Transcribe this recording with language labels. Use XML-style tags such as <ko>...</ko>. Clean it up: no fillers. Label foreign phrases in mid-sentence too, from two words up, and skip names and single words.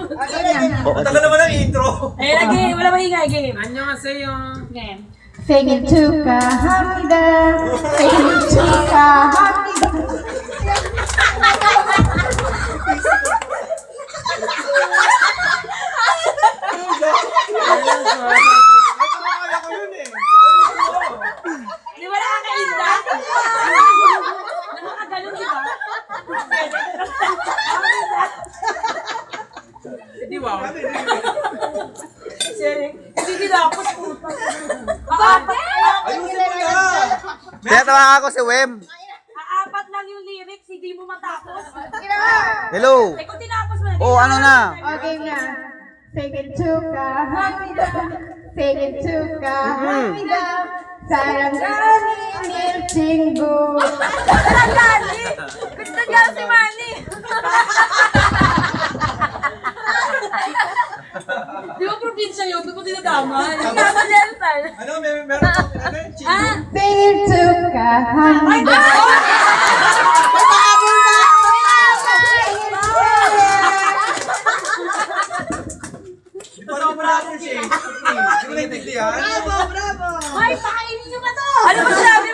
<tl>Tagal naman ang intro. Eh, lagi, wala maingay, game.</tl> <ko>안녕하세요.</ko> <tl>Game.</tl> <ko>생일 축하합니다. 생일 축하합니다.</ko> <tl>Kaya ko yun eh. Di ba nakakainda? Nakakaganon, di ba? Di ba? Sige tapos puta. Aapat. Ayusin mo na. Tinatawagan ako si Wem. Aapat lang yung lyrics, hindi mo matapos. Hello. Eh kung tinapos mo na. Oh, ano na? Okay na.</tl> <ko>생일 축하합니다. 생일 축하합니다. 사랑하는 일 친구.</ko> <tl>Manny! Gusto niya si Manny! Di ba probinsya yun? Doon mo dinadaman. Tama Nelson. Ano, meron ano yung chill? Ah!</tl> <ko>생일 축하합니다.</ko> <tl>Di pa naman pala ako siya. Hindi ko na intindihan. Ay, pakainin niyo ba to? Ano ba sinabi</tl>